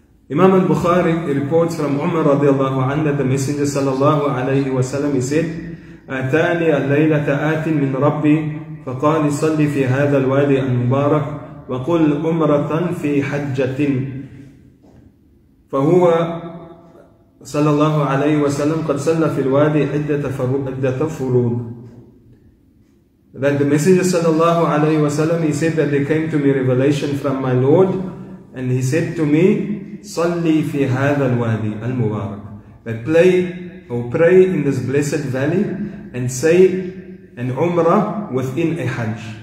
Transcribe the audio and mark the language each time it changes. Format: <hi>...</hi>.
<en>Imam al-Bukhari reports from Umar radiallahu anhu that the Messenger sallallahu alayhi wa sallam, he said,</en> <ar>آتاني الليلة آت من ربي فقال صلي في هذا الوادي المبارك وقل عمرة في حجة. فهو صلى الله عليه وسلم قد صلى في الوادي عدة فروض.</ar> <en>That the Messenger sallallahu alayhi wa sallam, he said that there came to me revelation from my Lord, and he said to me,</en> <ar>صلي في هذا الوادي المبارك,</ar> <en>that pray in this blessed valley, and say an umrah within a hajj.</en>